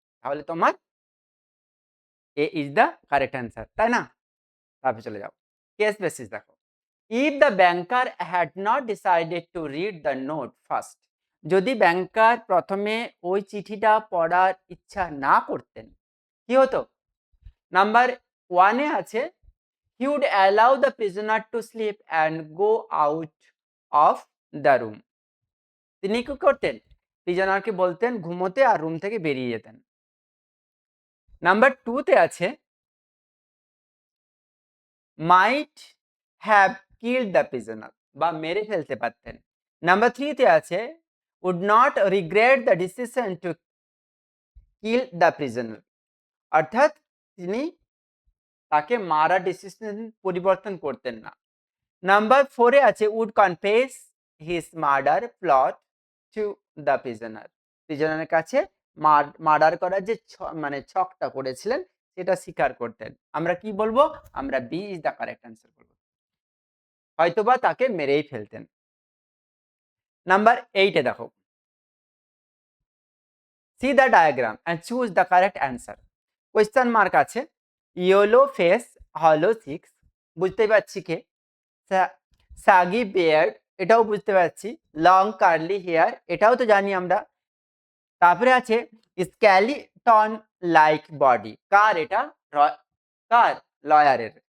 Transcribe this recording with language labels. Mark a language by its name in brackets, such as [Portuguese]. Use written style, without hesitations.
[Bangla] তাহলে তোমার [English] A is the correct answer, [Bangla] তাই না? তারপরে চলে যাও, [English] Case basis দেখো। If the banker had not decided to read the note first. [Bangla] যদি ব্যাংকার প্রথমে ওই চিঠিটা পড়ার ইচ্ছা না করতেন, কি হতো? নাম্বার 1 এ আছে [English] he would allow the prisoner to sleep and go out of the room. [Bangla] তিনি কি করতেন? প্রিজনারকে বলতেন ঘুমোতে আর রুম থেকে বেরিয়ে যেতেন। নাম্বার 2 তে আছে [English] might have killed the prisoner [Bangla] বা মেরে ফেলতে পারতেন। নাম্বার 3 তে আছে [English] would not regret the decision to kill the prisoner, [Bangla] অর্থাৎ তিনি তাকে মারার ডিসিশন পরিবর্তন করতেন না। নাম্বার 4 এ আছে [English] would confess his murder plot to the prisoner, [Bangla] প্রিজনারের কাছে মার্ডার করার যে মানে ছকটা করেছিলেন সেটা স্বীকার করতেন। আমরা কি বলবো? আমরা [English] B is the correct answer [Bangla] বলবো, হয়তোবা তাকে মেরেই ফেলতেন। নাম্বার 8 এ দেখো, [English] see the diagram and choose the correct answer. [Bangla] Question mark আছে, ইয়েলো ফেস হলো 6, বুঝতে পারছি কে? সাগি বিয়ার্ড, এটাও বুঝতে পারছি। লং কার্লি হেয়ার, এটাও তো জানি আমরা। তারপরে আছে স্কেলিটন লাইক বডি, কার এটা? কার? লয়ারের।